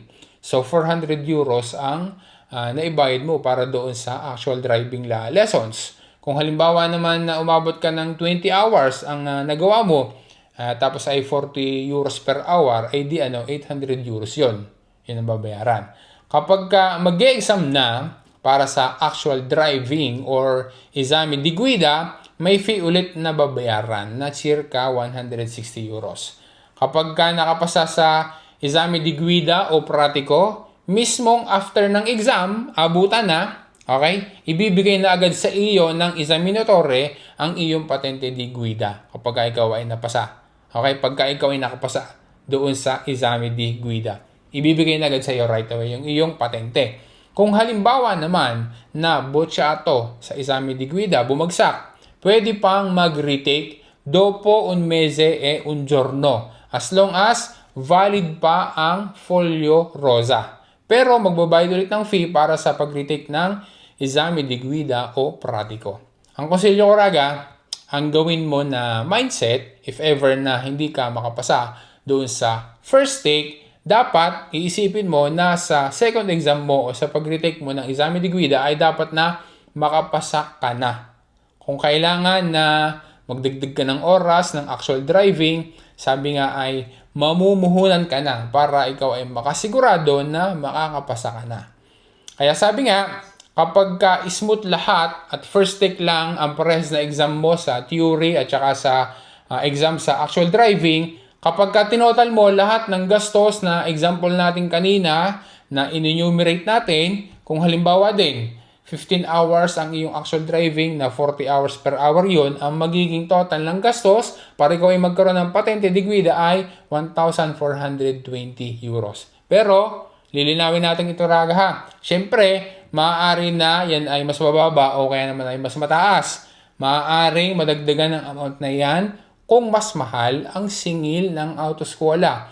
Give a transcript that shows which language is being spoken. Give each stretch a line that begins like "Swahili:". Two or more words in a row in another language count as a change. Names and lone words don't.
Filipino: So 400 euros ang naibayad mo para doon sa
English: actual driving lessons.
Filipino: Kung halimbawa naman na umabot ka ng 20 hours ang nagawa mo, tapos ay 40 euros
English: per hour,
Filipino: ay di 800 euros yon. Yun ang babayaran. Kapag mag-e-exam na para sa
English: actual driving
Filipino: or
Italian: esame di guida,
Filipino: may fee ulit na babayaran na circa 160 euros. Kapag nakapasa sa
Italian: esame di guida o pratiko,
Filipino: mismong after ng exam, abutan na, okay? Ibibigay na agad sa iyo ng esaminatore ang iyong
Italian: patente di guida
Filipino: kapag ikaw ay napasa. Okay? Pagka ikaw ay nakapasa doon sa
Italian: esame di guida,
Filipino: ibibigay na agad sa iyo
English: right away
Filipino: yung iyong patente. Kung halimbawa naman na bocciato sa
Italian: esame di guida,
Filipino: bumagsak, pwede pang mag-retake
Italian: dopo un mese e un giorno
English: as long as
Filipino: valid pa ang Folio Rosa. Pero magbabayad ulit ng fee para sa pag-retake ng
Italian: esame di guida o pratiko.
Filipino: Ang konsilyo ko raga, ang gawin mo na mindset,
English: if ever
Filipino: na hindi ka makapasa doon sa
English: first take,
Filipino: dapat iisipin mo na sa second exam mo o sa pag-retake mo ng
Italian: esame di guida
Filipino: ay dapat na makapasa ka na. Kung kailangan na magdagdag ka ng oras ng actual driving, sabi nga ay mamumuhunan ka na para ikaw ay makasigurado na makakapasa ka na. Kaya sabi nga, kapag smooth lahat at
English: first take
Filipino: lang ang parehas na exam mo sa theory at saka sa exam sa
English: actual driving,
Filipino: kapag tinotal mo lahat ng gastos na example natin kanina na in-enumerate natin, kung halimbawa din, 15 hours ang iyong actual driving na 40 hours
English: per hour
Filipino: yon, ang magiging total ng gastos para ikaw ay magkaroon ng
Italian: patente di guida
Filipino: ay 1,420 euros. Pero, lilinawin natin ito raga ha. Siyempre, maaari na yan ay mas mababa o kaya naman ay mas mataas. Maaaring madagdagan ng amount na yan kung mas mahal ang singil ng autoskuola.